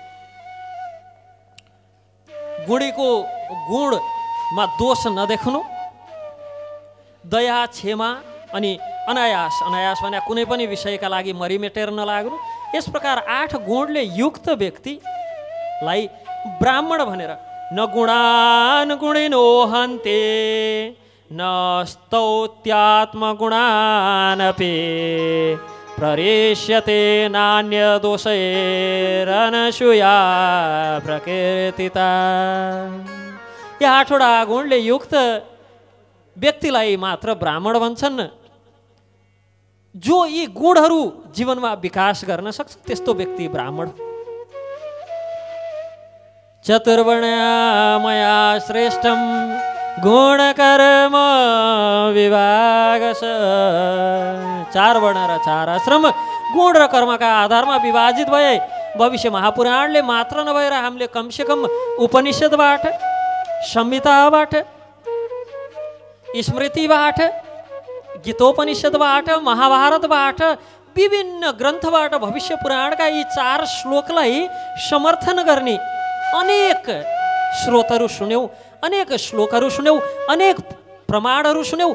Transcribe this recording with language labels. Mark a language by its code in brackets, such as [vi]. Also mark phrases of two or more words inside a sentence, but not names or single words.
[ne] गुणीको गुणमा दोष नदेख्नु, दया क्षमा अनि अनायास, अनायास भने कुनै पनि विषयका लागि मरिमेटेर नलाग्नु, यस प्रकार 8 गुणले युक्त व्यक्तिलाई ब्राह्मण भनेर [sa] न गुणान गुणिनो हन्ते न स्तौत्यात्मगुणानपि प्ररेष्यते नान्य दोषैरनसूया प्रकीर्तिता। [ne] यी 8वटा गुणले युक्त व्यक्तिलाई मात्र ब्राह्मण भन्छन्। जो यी गुणहरू जीवनमा विकास गर्न सक्छ त्यस्तो व्यक्ति ब्राह्मण। [sa] चतुर्वर्णमया श्रेष्ठम गुणकर्म विभागस। [ne] 4 वर्ण र 4 आश्रम गुण र कर्मका आधारमा विभाजित भए। भविष्य महापुराणले मात्र नभएर हामीले कमसेकम उपनिषदबाट, संहिताबाट, स्मृतिबाट, गीतोपनिषदबाट, महाभारतबाट, विभिन्न ग्रन्थबाट भविष्य पुराणका यी 4 श्लोकलाई समर्थन गर्ने अनेक स्रोतहरू सुन्यौँ, अनेक श्लोकहरू सुन्यौँ, अनेक प्रमाणहरू सुन्यौँ।